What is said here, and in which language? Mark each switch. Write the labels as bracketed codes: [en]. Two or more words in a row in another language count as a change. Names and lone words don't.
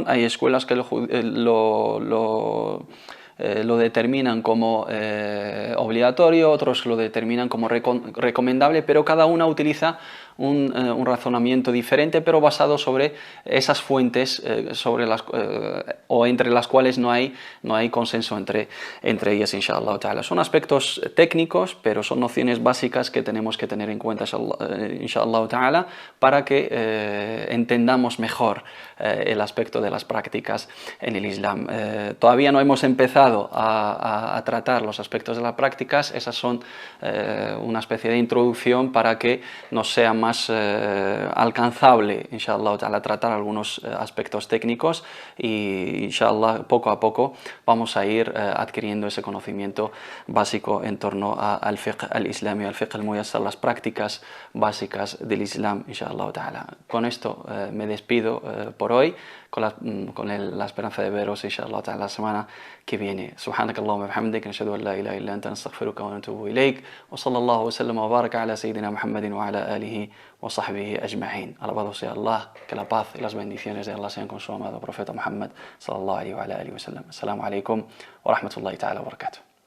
[es] Hay escuelas que lo determinan como obligatorio, otros lo determinan como recomendable, pero cada una utiliza un razonamiento diferente, pero basado sobre esas fuentes o entre las cuales no hay consenso entre ellas, [ar] إن شاء الله تعالى. [es] Son aspectos técnicos, pero son nociones básicas que tenemos que tener en cuenta, [ar] إن شاء الله تعالى, [es] para que entendamos mejor el aspecto de las prácticas en el Islam. Todavía no hemos empezado a tratar los aspectos de las prácticas. Esas son una especie de introducción para que nos sea más alcanzable, [ar] إن شاء الله تعالى, [es] tratar algunos aspectos técnicos, y inshallah poco a poco vamos a ir adquiriendo ese conocimiento básico en torno al [ar] فقه الإسلامي, [es] al [ar] فقه الميسر, [es] las prácticas básicas del Islam, [ar] إن شاء الله تعالى. [es] Con esto me despido por hoy, con la esperanza de veros, [ar] إن شاء الله تعالى, [es] la semana que viene. [ar] سبحانك اللهم وبحمدك، نشهد أن لا إله إلا أنت، نستغفرك ونتوب إليك، وصلى الله وسلم وبارك على سيدنا محمد وعلى آله وصحبه أجمعين. [es] Alabado sea Allah, que la paz y las bendiciones de Allah sean con su amado profeta Muhammad [ar] صلى الله عليه وعلى آله وسلم. السلام عليكم ورحمة الله تعالى وبركاته.